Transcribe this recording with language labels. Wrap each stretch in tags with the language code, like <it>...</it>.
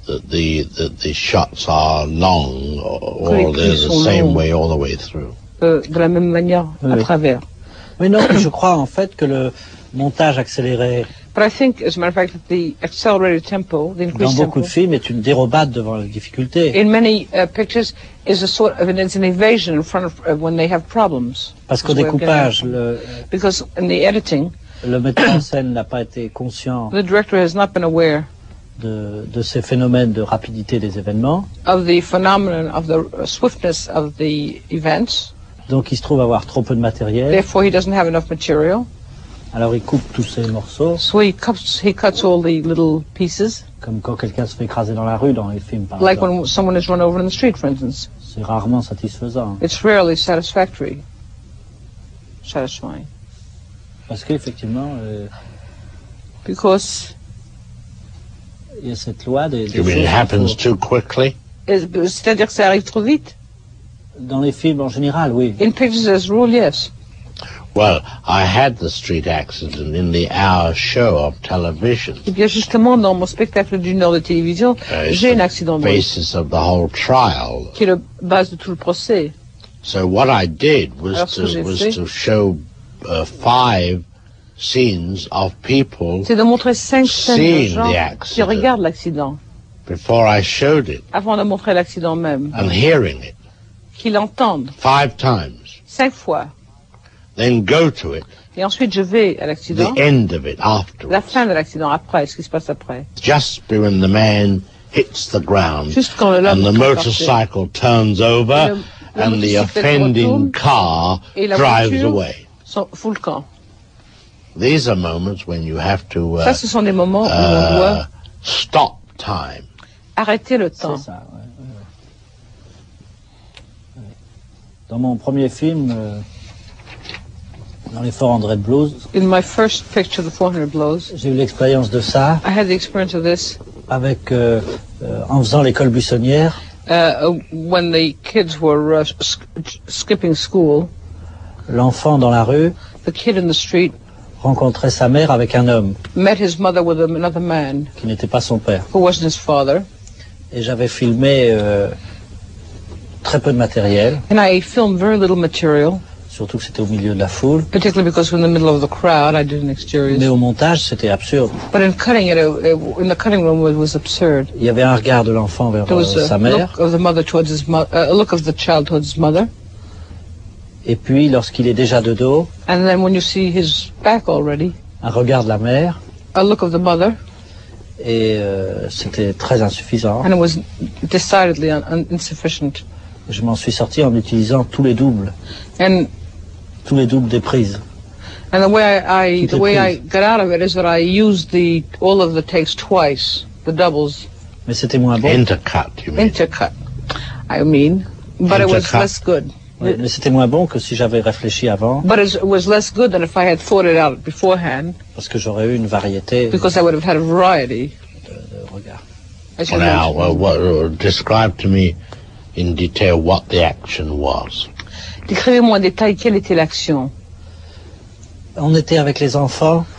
<en>That the shots are long, or they're the same way all the way through.</en> <fr>De la même manière à travers. Oui, non, je crois en fait que le montage accéléré.</fr> <en>But I think, as a matter of fact, that the accelerated tempo, the increased tempo,</en> <fr>dans beaucoup de films, est une dérobade devant les difficultés.</fr> <en>In many pictures, is a sort of it's an evasion in front of when they have problems.</en> <fr>Parce qu'au découpage,</fr> <en>because in the editing,</en> <fr>le metteur en scène n'a pas été conscient.</fr> <en>The director has not been aware</en> <fr>de ces phénomènes de rapidité des événements.</fr> <en>Of the phenomenon of the swiftness of the events.</en> <fr>Donc il se trouve avoir trop peu de matériel.</fr> <en>Therefore, he doesn't have enough material.</en> <fr>Alors il coupe tous ces morceaux.</fr> <en>So he cuts all the little pieces.</en> <fr>Comme quand quelqu'un se fait écraser dans la rue dans les films, par exemple.</fr> <en>Like when someone is run over in the street, for instance.</en> <fr>C'est rarement satisfaisant.</fr> <en>It's rarely satisfying.</en> <fr>Parce qu'effectivement,</fr> <en>because</en> <fr>il y a cette loi des</fr> <en>you mean it happens too quickly?</en> <fr>C'est-à-dire que ça arrive trop vite. Dans les films en général, oui.</fr> <en>In pictures as a rule, yes. Well, I had the street accident in the hour show of television.</en> <fr>Eh bien, justement, dans mon spectacle d'une heure de télévision, j'ai un accident de route.</fr> <en>Basis of the whole trial.</en> <fr>Qui est la base de tout le procès.</fr> <en>So what I did was to show 5 scenes of people</en> <fr>c'est de montrer 5 scènes de gens qui</fr> <en>accident</en> <fr>regardent l'accident.</fr> <en>Before I showed it.</en> <fr>Avant de montrer l'accident même.</fr> <en>And hearing it.</en> <fr>Qui l'entendent.</fr> <en>5 times.</en> <fr>5 fois.</fr> <en>Then go to it.</en> <fr>Et ensuite je vais à l'accident.</fr> <en>The end of it afterwards.</en> <fr>La fin de l'accident après, ce qui se passe après.</fr> <en>Just when the man hits the ground.</en> <fr>Juste quand</fr> <en>and the motorcycle turns over and the offending car drives away.</en> <fr>Fout le camp.</fr> <en>These are moments when you have to</en> <fr>ça, ce sont des moments où on doit</fr> <en>stop time.</en> <fr>Arrêter le temps. C'est ça, ouais. Dans mon premier film, dans les 400 Blows,</fr> <en>in my first picture, The 400 Blows,</en> <fr>j'ai eu l'expérience de ça.</fr> <en>I had the experience of this.</en> <fr>Avec en faisant l'école buissonnière.</fr> <en>When the kids were skipping school,</en> <fr>l'enfant dans la rue,</fr> <en>the kid in the street,</en> <fr>rencontrait sa mère avec un homme.</fr> <en>Met his mother with another man.</en> <fr>Qui n'était pas son père.</fr> <en>Who wasn't his father.</en> <fr>Et j'avais filmé très peu de matériel.</fr> <en>And I filmed very little material.</en> <fr>Surtout que c'était au milieu de la foule.</fr> <en>Particularly because we're in the middle of the crowd, I did an exterior.</en> <fr>Mais au montage, c'était absurde.</fr> <en>But in cutting it, in the cutting room, it was absurd.</en> <fr>Il y avait un regard de l'enfant vers sa mère.</fr> <en>Look of the mother towards his a look of the child towards his mother.</en> <fr>Et puis, lorsqu'il est déjà de dos.</fr> <en>And then when you see his back already.</en> <fr>Un regard de la mère.</fr> <en>A look of the mother.</en> <fr>Et c'était très insuffisant.</fr> <en>And it was decidedly insufficient.</en> <fr>Je m'en suis sorti en utilisant tous les doubles.</fr> <en>And</en> <fr>tous les doubles des prises.</fr> <en>And the way I got out of it is that I used all of the takes twice, the doubles.</en> <fr>Mais c'était moins bon.</fr> <en>Intercut, you mean? Intercut, I mean, but it was less good.</en> <fr>Oui, mais c'était moins bon que si j'avais réfléchi avant.</fr> <en>But it was less good than if I had thought it out beforehand.</en> <fr>Parce que j'aurais eu une variété.</fr> <en>Because I would have had a variety.</en> <fr>De regards.</fr> <en>Now, describe to me in detail what the action was.</en> <fr>Décrivez-moi en détail quelle était l'action. On était avec les enfants.</fr>